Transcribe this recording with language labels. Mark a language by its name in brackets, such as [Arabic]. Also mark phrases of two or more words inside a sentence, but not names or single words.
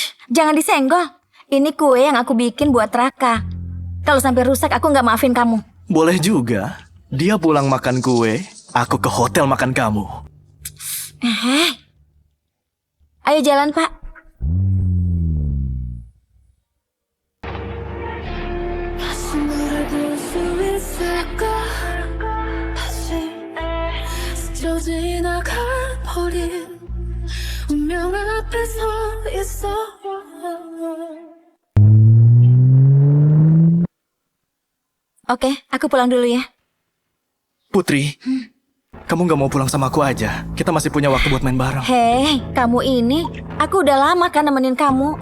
[Indonesian] Jangan disenggol. Ini kue yang aku bikin buat Raka. Kalau sampai rusak, aku nggak maafin kamu. Boleh juga. Dia pulang makan kue, aku ke hotel makan kamu. Ayo jalan, Pak. [Korean] 너를 볼 수 있을까 다시 스쳐 지나가 버린 운명 앞에 서 있어. [Indonesian] Oke, aku pulang dulu ya. Putri, kamu gak mau pulang sama aku aja? Kita masih punya waktu buat main bareng. Hei, kamu ini, aku udah lama kan nemenin kamu.